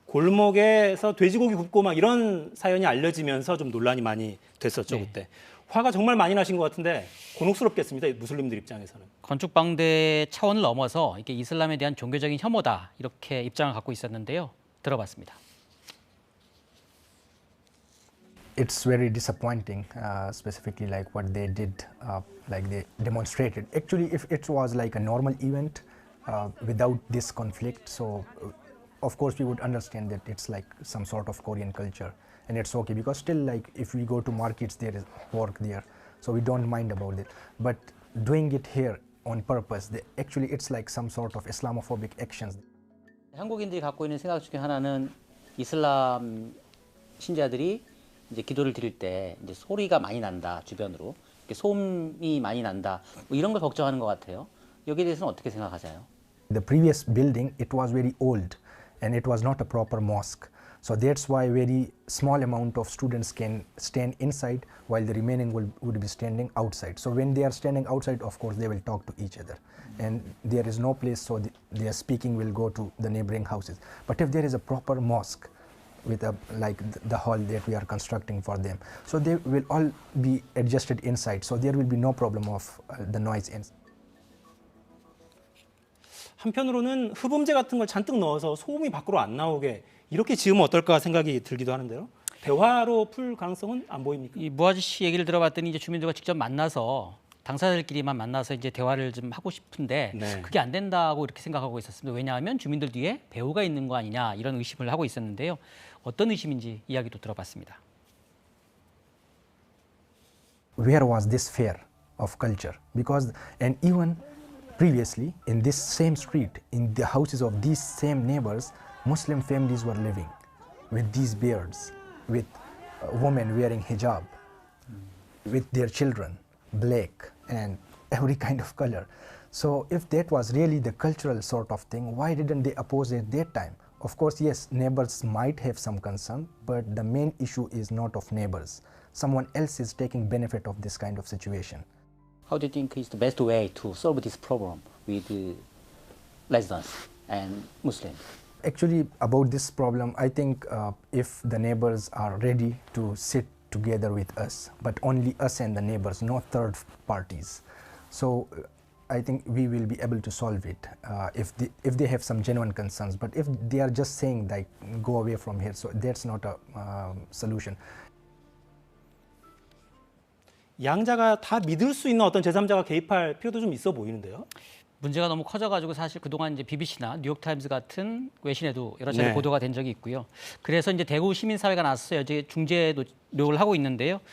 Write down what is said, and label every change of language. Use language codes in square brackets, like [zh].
[ko] 골목에서 돼지고기 굽고 막 이런 사연이 알려지면서 좀 논란이 많이 됐었죠, 네. 그때. 화가 정말 많이 나신 것 같은데 곤혹스럽겠습니다, 무슬림들 입장에서는. 건축 방대 차원을 넘어서 이게 이슬람에 대한 종교적인 혐오다 이렇게 입장을 갖고 있었는데요. 들어봤습니다. [en] It's very disappointing, specifically like what they did, like they demonstrated. Actually, if it was like a normal event without this conflict, so of course we would understand that it's like some sort of Korean culture, and it's okay because still like if we go to markets, there is pork there, so we don't mind about it. But doing it here on purpose, actually it's like some sort of Islamophobic actions. [ko] 한국인들이 갖고 있는 생각 중에 하나는 이슬람 신자들이 이제 기도를 드릴 때 이제 소리가 많이 난다 주변으로 이렇게 소음이 많이 난다 뭐 이런 걸 걱정하는 것 같아요. 여기에 대해서는 어떻게 생각하세요? [en] The previous building, it was very old and it was not a proper mosque. So that's why very small amount of students can stand inside while the remaining would be standing outside. So when they are standing outside, of course, they will talk to each other. And there is no place, so their speaking will go to the neighboring houses. But if there is a proper mosque, with like the hall that we are constructing for them, so they will all be adjusted inside, so there will be no problem of the noise inside. [ko] 한편으로는 흡음재 같은 걸 잔뜩 넣어서 소음이 밖으로 안 나오게 이렇게 지으면 어떨까 생각이 들기도 하는데요. 대화로 풀 가능성은 안 보입니까? 이 무아지 씨 얘기를 들어봤더니 이제 주민들과 직접 만나서 당사자들끼리만 만나서 이제 대화를 좀 하고 싶은데 네. 그게 안 된다고 이렇게 생각하고 있었습니다. 왜냐하면 주민들 뒤에 배후가 있는 거 아니냐 이런 의심을 하고 있었는데요. 어떤 의심인지 이야기도 들어봤습니다. [en] Where was this fair of culture? Because and even previously in this same street, in the houses of these same neighbors, Muslim families were living with these beards, with women wearing hijab, with their children, black and every kind of color. So if that was really the cultural sort of thing, why didn't they oppose it at that time? Of course, yes, neighbors might have some concern, but the main issue is not of neighbors. Someone else is taking benefit of this kind of situation. How do you think is the best way to solve this problem with residents and Muslims? Actually, about this problem, I think if the neighbors are ready to sit together with us, but only us and the neighbors, no third parties. So I think we will be able to solve it if they have some genuine concerns. But if they are just saying like go away from here, so that's not a solution. [ko] 양자가 다 믿을 수 있는 어떤 제3자가 개입할 필요도 좀 있어 보이는데요. 문제가 너무 커져가지고 사실 그동안 이제 BBC나 뉴욕타임즈 같은 외신에도 여러 차례 네. 보도가 된 적이 있고요. 그래서 이제 대구 시민사회가 나서서 이제 중재 노력을 하고 있는데요.